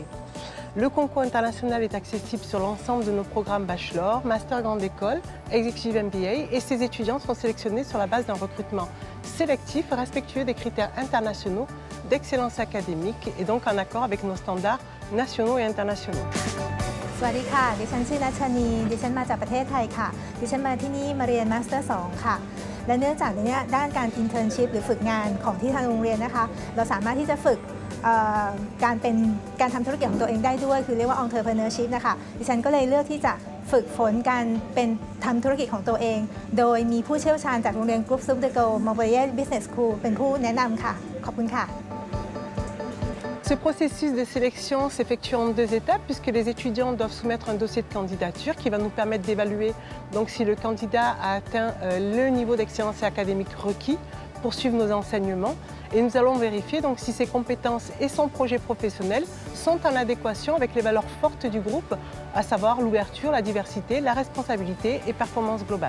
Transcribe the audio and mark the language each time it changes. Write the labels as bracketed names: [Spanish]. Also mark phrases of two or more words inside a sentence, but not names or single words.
[French] Le concours international est accessible sur l'ensemble de nos programmes Bachelor, Master Grande École, Executive MBA et ces étudiants sont sélectionnés sur la base d'un recrutement sélectif respectueux des critères internationaux d'excellence académique et donc en accord avec nos standards nationaux et internationaux. [Thai] สวัสดีค่ะดิฉันชื่อนัชชานีดิฉันมาจากประเทศไทยค่ะดิฉันมาที่นี่มาเรียนมาสเตอร์2ค่ะและเนื่องจากในนี้ด้านการ internship หรือฝึกงานของที่ทางโรงเรียนนะคะเราสามารถที่จะฝึกการทำธุรกิจของตัวเองได้ด้วยคือเรียกว่า entrepreneurship นะคะดิฉันก็เลยเลือกที่จะฝึกฝนการเป็นทำธุรกิจของตัวเองโดยมีผู้เชี่ยวชาญจากโรงเรียน Groupe Sup de Go Montpellier Business School เป็นผู้แนะนำค่ะขอบคุณค่ะ [French] Ce processus de sélection s'effectue en 2 étapes puisque les étudiants doivent soumettre un dossier de candidature qui va nous permettre d'évaluer donc si le candidat a atteint le niveau d'excellence académique requis pour suivre nos enseignements et nous allons vérifier donc si ses compétences et son projet professionnel sont en adéquation avec les valeurs fortes du groupe, à savoir l'ouverture, la diversité, la responsabilité et performance globale.